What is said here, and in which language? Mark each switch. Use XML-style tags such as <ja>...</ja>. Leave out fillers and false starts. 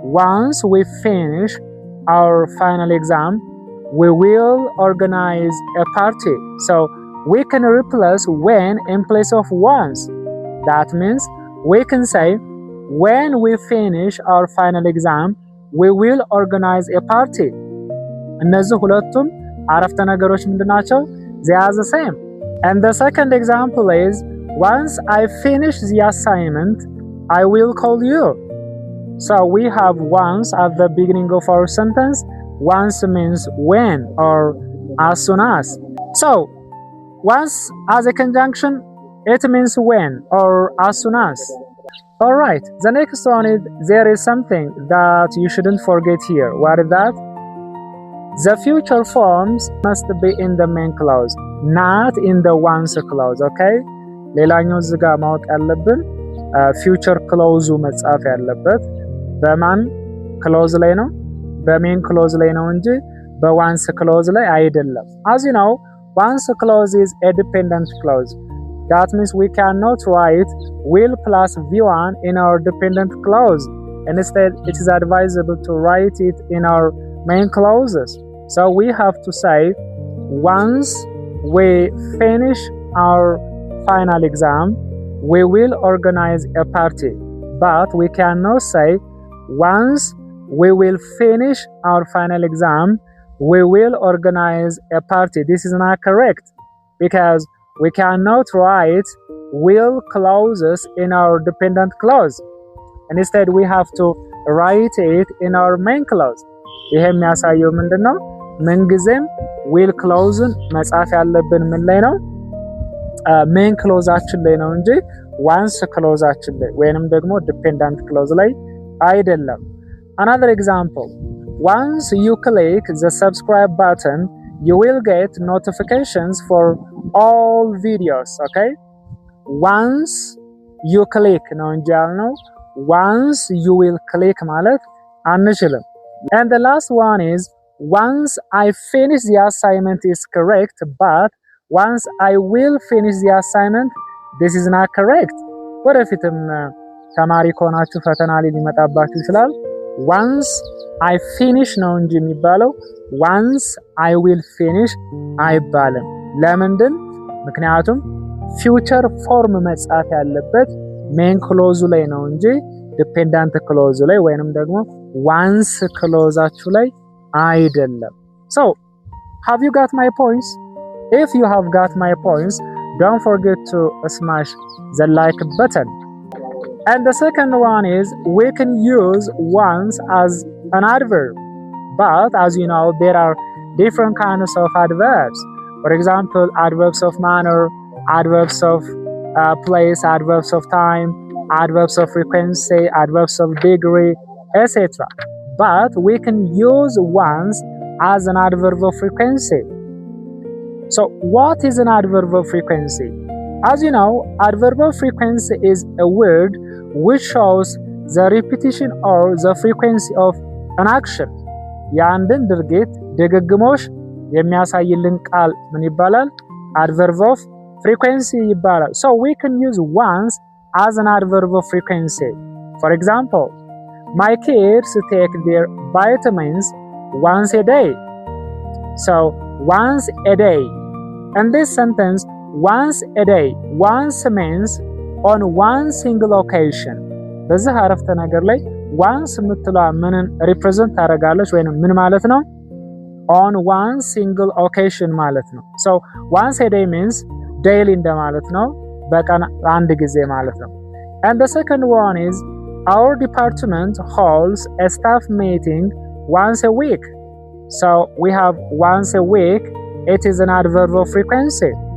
<en>Once we finish our final exam, we will organize a party. So, we can replace when in place of once. That means we can say, when we finish our final exam, we will organize a party.</en> <am>እነዚህ ሁለቱም አረፍተ ነገሮች ምንድናቸው?</am> <en>They are the same. And the second example is, once I finish the assignment, I will call you. So we have once at the beginning of our sentence. Once means when or as soon as. So once as a conjunction, it means when or as soon as. Alright, the next one is, there is something that you shouldn't forget here. What is that? The future forms must be in the main clause, not in the once clause. Okay?</en> <am>ሌላኛው እዚህ ጋር ማወቅ ያለብን future clause መጻፍ ያለበት በማን clause ላይ ነው? በሜን clause ላይ ነው እንጂ በonce clause ላይ አይደለም።</am> <en>As you know, once clause is a dependent clause. That means we cannot write will plus V1 in our dependent clause. Instead, it is advisable to write it in our main clauses. So we have to say, once we finish our final exam, we will organize a party. But we cannot say once we will finish our final exam, we will organize a party. This is not correct because we cannot write will clauses in our dependent clause. And instead we have to write it in our main clause.</en> <am>ይሄ የሚያሳየው ምንድነው? ምንጊዜም will clauseን መጻፍ ያለብን ምን ላይ ነው? main clauseአችን ላይ ነው እንጂ once clauseአችን ላይ ወይንም ደግሞ dependent clause ላይ አይደለም።</am> <en>Another example, once you click the subscribe button, you will get notifications for all videos. Okay, once you click</en> <am>ነው እንጂ ያልነው</am> <en>once you will click</en> <am>ማለት አንችልም።</am> <en>And the last one is once I finish the assignment is correct, but once I will finish the assignment, this is not correct.</en> <am>ወደፊትም ተማሪ ከሆናችሁ ፈተና ላይ ሊመጣባችሁ ይችላል። once I finish ነው እንጂ የሚባለው once I will finish አይባልም። ለምንድን? ምክንያቱም future form መጻፍ ያለበት main clause ላይ ነው እንጂ dependent clause ላይ ወይንም ደግሞ once clauseአችሁ ላይ አይደለም።</am> <en>So, have you got my points? If you have got my points, don't forget to smash the like button. And the second one is we can use once as an adverb. But as you know, there are different kinds of adverbs. For example, adverbs of manner, adverbs of place, adverbs of time, adverbs of frequency, adverbs of degree, etc. But we can use once as an adverb of frequency. So what is an adverb of frequency? As you know, adverb of frequency is a word which shows the repetition or the frequency of an action.</en> <am>የአንድን ድርጊት ድግግሞሽ የሚያሳይልን ቃል ምን ይባላል? adverb of frequency ይባላል።</am> <en>So we can use once as an adverb of frequency. For example, my kids take their vitamins once a day. So once a day. And this sentence, once a day, once means on one single occasion.</en> <am>በዚህ አረፍተ ነገር ላይ once የምትለዋ ምንን represent ታደርጋለች ወይንም ምን ማለት ነው?</am> <en>on one single occasion</en> <am>ማለት ነው።</am> <en>So once a day means daily</en> <am>እንደማለት ነው፣ በቀን አንድ ጊዜ ማለት ነው።</am> <en>And the second one is our department holds a staff meeting once a week. So we have once a week. It is an adverb of frequency.</en>